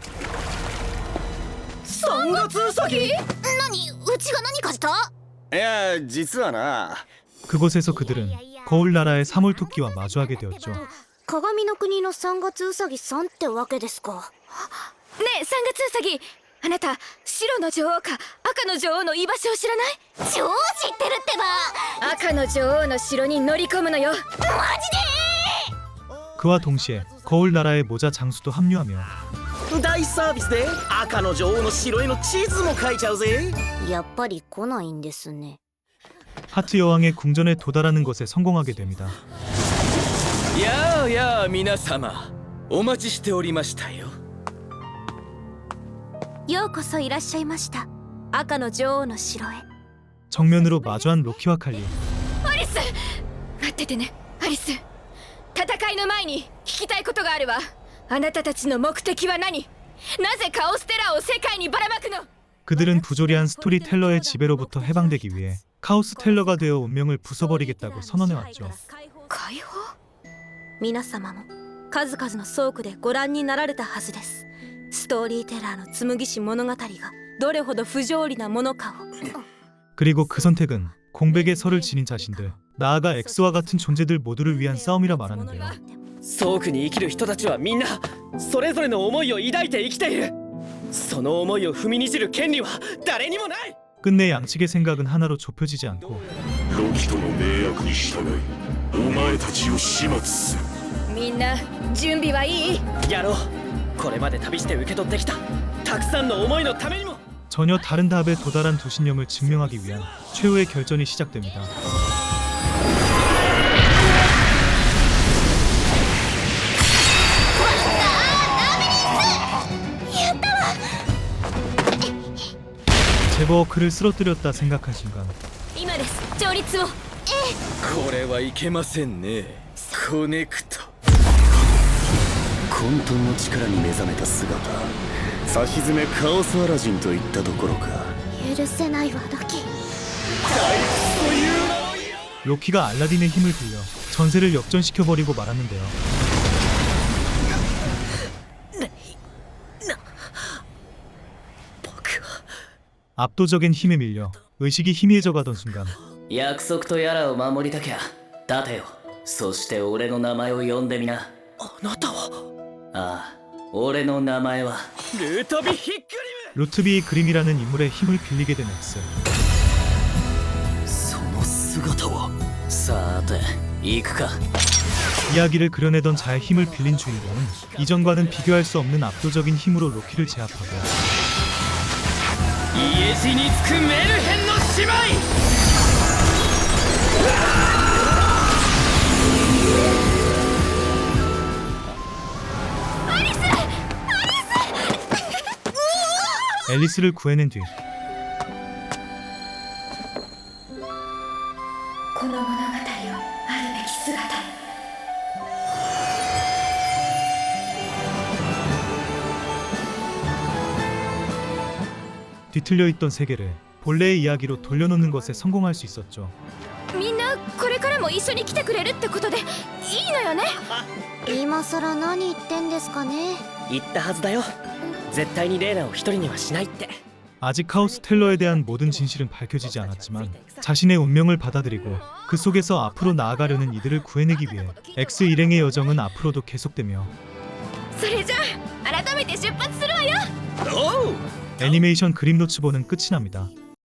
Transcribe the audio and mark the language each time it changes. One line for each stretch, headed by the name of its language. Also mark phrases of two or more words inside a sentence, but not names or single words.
Japanese: 3 月ウサギ？何？うちが何かした？いや実はな
Korean: 그곳에서 그들은 거울 나라의 사물토끼와 마주하게 되었죠.
Japanese: 鏡の国の三月うさぎさんってわけですか。ねえ三月うさぎ、あなた白の女王か赤の女王の居場所を知らない？超知ってるってば。赤の女王の城に乗り込むのよ。マジで？
Korean: 그와 동시에 거울 나라의 모자 장수도 합류하며
Japanese: 大サービスで赤の女王の城への地図も書いちゃうぜ。やっぱり来ないんですね。
Korean: 하트 여왕의 궁전에 도달하는 것에 성공하게 됩니다.
Japanese: やあやあ皆様、お待ちしておりましたよ。ようこそいらっしゃいました。赤の女王の城へ。
Korean: 정면으로 마주한 로키와 칼리.
Japanese: アリス、待っててねアリス。戦いの前に聞きたいことがあるわ。あなたたちの目的は何？なぜカオステラーを世界にばらまくの？
Korean: 그들은 부조리한 스토리텔러의 지배로부터 해방되기 위해 카오스 텔러가 되어 운명을 부숴버리겠다고 선언해왔죠.
Japanese: 解放？皆様も数々の倉庫でご覧になられたはずです。ストーリーテラーの紡し物語がどれほど不条理なものかを。
Korean: 그리고 그 선택은 공백의 설을 지닌 자신들, 나아가 X와 같은 존재들 모두를 위한 싸움이라 말하는데요.
Japanese: 倉庫に生きる人たちはみんなそれぞれの思いを抱いて生きている。その思いを踏みにじる権利は誰にもない。
Korean: 끝내 양측의 생각은 하나로 좁혀지지 않고
Japanese: ロキとの命令に従いお前たちを始末する。みんな準備はいい？やろう。これまで旅して受け取ってきたたくさんの思いのためにも。
Korean: 전혀 다른 답에 도달한 두 신념을 증명하기 위한 최후의 결전이 시작됩니다. 제법 그를 쓰러뜨렸다 생각한 순간
Japanese: 今です。調律を。これはいけませんね。コネクト。混沌の力に目覚めた姿、さしずめカオスアラジンといったところか。許せないわロキ。
Korean: 로키가 알라딘의 힘을 빌려 전세를 역전시켜버리고 말았는데요. 압도적인 힘에 밀려 의식이 희미해져 가던 순간
Japanese: 約束とやらを守りたきゃ立てよ。そして俺の名前を呼んでみな。あなたは？ああ、俺の名前はルートビ・ヒックリム。
Korean: 루트비의 그림이라는 인물의 힘을 빌리게 된 X.
Japanese: その姿は。さて行くか。
Korean: 이야기를 그려내던 자의 힘을 빌린 주인공은 이전과는 비교할 수 없는 압도적인 힘으로 로키를 제압하고
Japanese: 家路につくメルヘンの姉妹。
Korean: 앨리스를 구해낸 뒤
Japanese: この物語をあるべき姿。
Korean: 뒤틀려 있던 세계를 본래의 이야기로 돌려놓는 것에 성공할 수 있었죠.
Japanese: みんなこれからも一緒に来てくれるってことでいいのよね？今さら何言ってんですかね。言ったはずだよ。絶対にレイナを一人にはしないって。
Korean: 아직 카오스 텔러에 대한 모든 진실은 밝혀지지 않았지만 자신의 운명을 받아들이고 그 속에서 앞으로 나아가려는 이들을 구해내기 위해 X 일행의 여정은 앞으로도 계속되며
Japanese: それじゃあ改めて出発するわよ。おう。
Korean: 애니메이션 그림 노츠본은 끝이 납니다.